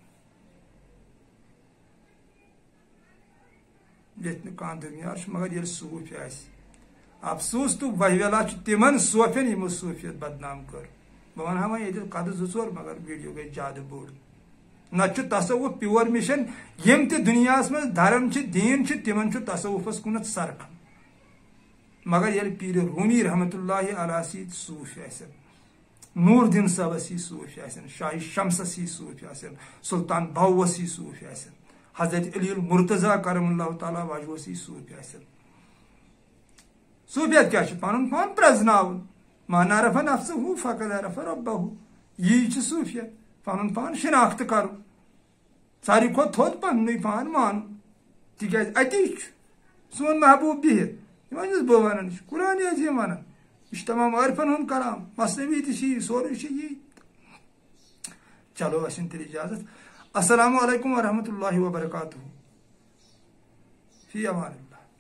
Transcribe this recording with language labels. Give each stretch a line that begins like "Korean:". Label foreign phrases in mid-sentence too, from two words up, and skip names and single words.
Kashmiri: ییٚتہِ نہٕ کانٛہہ دُنیار چھُ مگر ییٚلہِ صوٗفۍ آسہِ افسوٗس تہٕ وہویلا چھُ تِمن صوفین یِمو صوٗفیت بدنام کٔر بہٕ ونہٕ ہا وۄنۍ ییٚتہِ قدٕ 2-4 مگر ویٖڈیو گٔے زیادٕ بوٚڑ نتہٕ چھُ تصوُف پیور مِشن یِم تہِ دُنیاہس منٛز دھرم چھِ دیٖن چھُ تِمن چھُ تصوُفس کُنتھ سرکھن مگر ییٚلہِ پیٖرِ روٗمی
Arabic: رحمتہ اللہ علیہ
Kashmiri: سۭتۍ صوٗفۍ آسن نوٗر دیٖن صٲبس ہی صوٗفۍ آسن شاہِ شمسس ہی صوٗفۍ آسن سلطان بہوس ہی صوٗفۍ آسن حضرت علی المرتضیٰ
Arabic: کرم اللہ تعالیٰ
Kashmiri: وجہس ہی صوٗفۍ آسن صوٗفیت کیاہ چھُ پنُن پان پرٛزناوُن
Arabic: من عرف نفسہ فقد عرف ربہ
Kashmiri: یی چھُ صوٗفیت پنُن پان شناختہٕ کرُن ساروی کھۄتہٕ تھوٚد پننُے پان مانُن تِکیازِ اتی چھُ سون محبوب بِہِتھ وۄنۍ یُس بہٕ ونان چھُ قرآنی عظیٖم ونان یہِ چھُ تمام عٲرفن ہُنٛد کلام مثنوی تہِ چھِ یی سورُے چھُ یی چلو اسہِ تیٚلہِ اجازت
Arabic: السلام علیکم ورحمتہ اللہ وبرکاتہ فی امان اللہ.